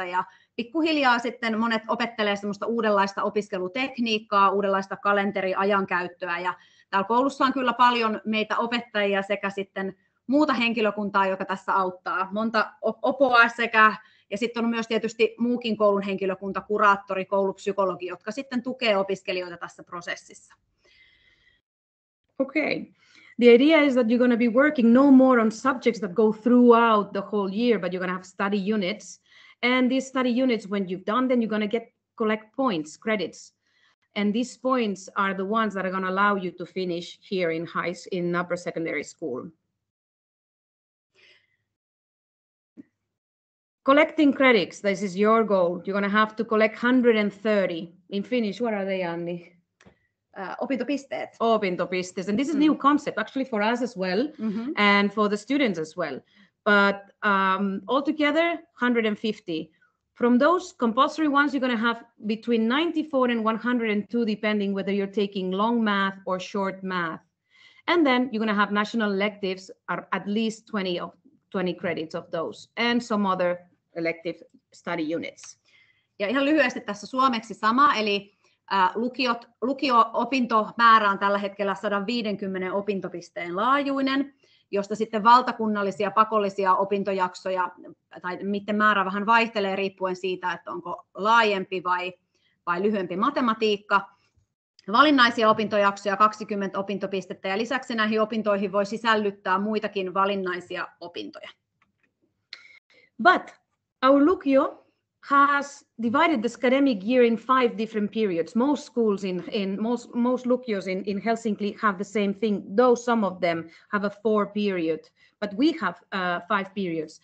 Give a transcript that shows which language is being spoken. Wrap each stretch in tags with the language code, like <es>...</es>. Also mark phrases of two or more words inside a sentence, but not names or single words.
<fi>Ja pikkuhiljaa sitten monet opettelee semmoista uudenlaista opiskelutekniikkaa, uudenlaista kalenteriajankäyttöä. Ja täällä koulussa on kyllä paljon meitä opettajia sekä sitten muuta henkilökuntaa, joka tässä auttaa. Monta opoa ja sitten on myös tietysti muukin koulun henkilökunta, kuraattori, koulupsykologi, jotka sitten tukee opiskelijoita tässä prosessissa.</fi> <en>Okay. The idea is that you're going to be working no more on subjects that go throughout the whole year, but you're going to have study units. And these study units, when you've done them, you're going to collect points, credits. And these points are the ones that are going to allow you to finish here in upper secondary school. Collecting credits, this is your goal. You're going to have to collect 130. In Finnish, what are they, Anni?</en> <fi>Opintopisteet. Opintopisteet.</fi> <en>And this is a new concept actually for us as well, and for the students as well. But altogether, 150. From those compulsory ones, you're going to have between 94 and 102, depending whether you're taking long math or short math. And then you're going to have national electives, at least 20 credits of those, and some other elective study units.</en> <fi>Ja ihan lyhyesti tässä suomeksi sama, eli lukio-opintomäärä on tällä hetkellä 150 opintopisteen laajuinen, josta sitten valtakunnallisia pakollisia opintojaksoja, tai miten määrä vähän vaihtelee riippuen siitä, että onko laajempi vai lyhyempi matematiikka. Valinnaisia opintojaksoja 20 opintopistettä, ja lisäksi näihin opintoihin voi sisällyttää muitakin valinnaisia opintoja.</fi> <en>But our lukio has divided the academic year in 5 different periods. Most schools most lukios in Helsinki have the same thing, though some of them have a 4 period, but we have 5 periods.</en>